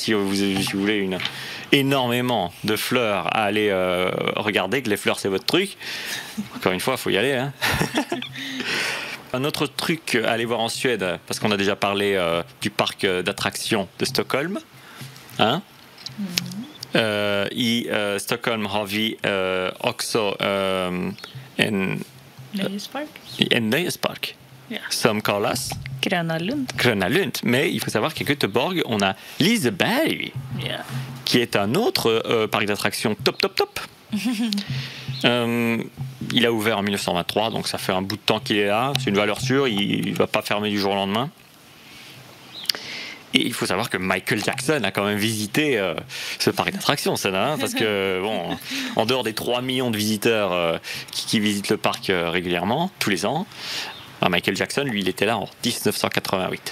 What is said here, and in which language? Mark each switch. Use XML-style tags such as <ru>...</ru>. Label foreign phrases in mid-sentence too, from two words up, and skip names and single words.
<fr>Si vous voulez énormément de fleurs à aller regarder, que les fleurs c'est votre truc, encore une fois, il faut y aller. Hein. Un autre truc à aller voir en Suède, parce qu'on a déjà parlé du parc d'attractions de Stockholm. Hein?</fr> <sv>Stockholm har vi också en nöjespark. Ja. Som kallas Gröna Lund. Gröna Lund.</sv> <fr>Mais il faut savoir qu'à Göteborg, on a Liseberg,</fr> <sv>Ja.</sv> <fr>qui est un autre parc d'attractions top. Il a ouvert en 1923, donc ça fait un bout de temps qu'il est là. C'est une valeur sûre, il ne va pas fermer du jour au lendemain. Et il faut savoir que Michael Jackson a quand même visité ce parc d'attractions, ça, parce que, bon, en dehors des 3 millions de visiteurs qui visitent le parc régulièrement, tous les ans, Michael Jackson, lui, il était là en 1988.</fr>